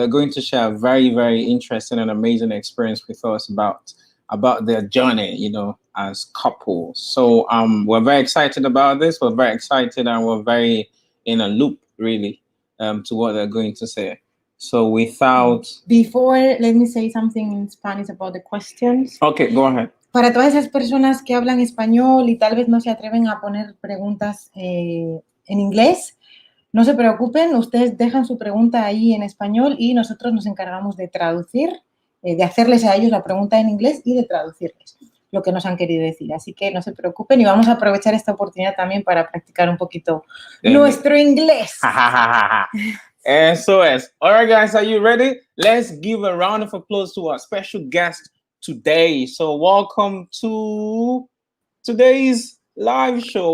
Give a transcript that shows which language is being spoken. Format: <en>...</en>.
<en>They're going to share a very, very interesting and amazing experience with us about their journey, as couples. So we're very excited about this. We're very excited and we're very in a loop, really, to what they're going to say. So Before, let me say something in Spanish about the questions. Okay, go ahead.</en> <es>Para todas esas personas que hablan español y tal vez no se atreven a poner preguntas en inglés, no se preocupen, ustedes dejan su pregunta ahí en español y nosotros nos encargamos de traducir, de hacerles a ellos la pregunta en inglés y de traducirles lo que nos han querido decir. Así que no se preocupen y vamos a aprovechar esta oportunidad también para practicar un poquito nuestro inglés. Eso es.</es> <en>All right, guys, are you ready? Let's give a round of applause to our special guest today. So welcome to today's live show.</en>